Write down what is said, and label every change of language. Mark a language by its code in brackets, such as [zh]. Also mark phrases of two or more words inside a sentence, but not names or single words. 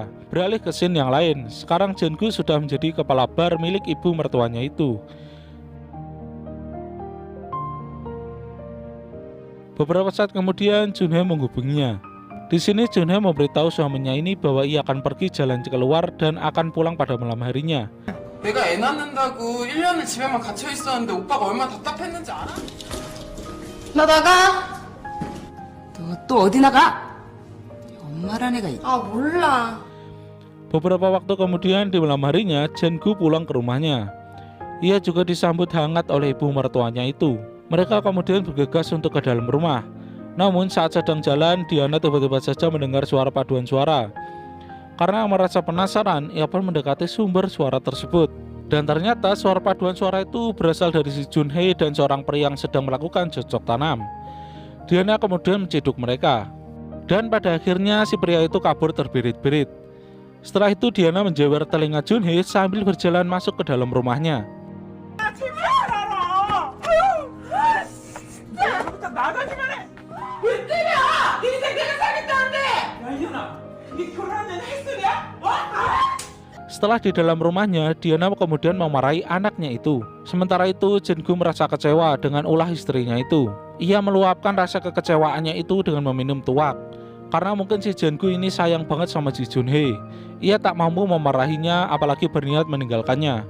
[id] Beralih ke scene yang lain, sekarang Jin-gu sudah menjadi kepala bar milik ibu mertuanya itu. Beberapa saat kemudian Junhee menghubunginya. Di sini Junhee memberitahu suaminya ini bahwa ia akan pergi jalan keluar dan akan pulang pada malam harinya. [ko] 내가 애 낳는다고 1년을 집에만 갇혀 있었는데 오빠가 얼마나 답답했는지 알아? 나 나가. 너 또 어디 나가? 엄마란 애가 아 몰라. [id] Beberapa waktu kemudian di malam harinya, Jin-gu pulang ke rumahnya. Ia juga disambut hangat oleh ibu mertuanya itu. Mereka kemudian bergegas untuk ke dalam rumah. Namun saat sedang jalan, Diana tiba-tiba saja mendengar suara paduan suara. Karena merasa penasaran, ia pun mendekati sumber suara tersebut. Dan ternyata suara paduan suara itu berasal dari si Junhee dan seorang pria yang sedang melakukan cocok tanam. Diana kemudian menciduk mereka. Dan pada akhirnya si pria itu kabur terbirit-birit. Setelah itu Diana menjewer telinga Junhee sambil berjalan masuk ke dalam rumahnya. [ko] 나가기만 해. 왜 때려? 네 새끼가 사겠다는데. 그게 결혼하는 햇소리야? [id] Setelah di dalam rumahnya, Diana kemudian memarahi anaknya itu. Sementara itu, Jin-gu merasa kecewa dengan ulah istrinya itu. Ia meluapkan rasa kekecewaannya itu dengan meminum tuak. Karena mungkin si Jin-gu ini sayang banget sama Ji Jun-hee. Ia tak mampu memarahinya, apalagi berniat meninggalkannya.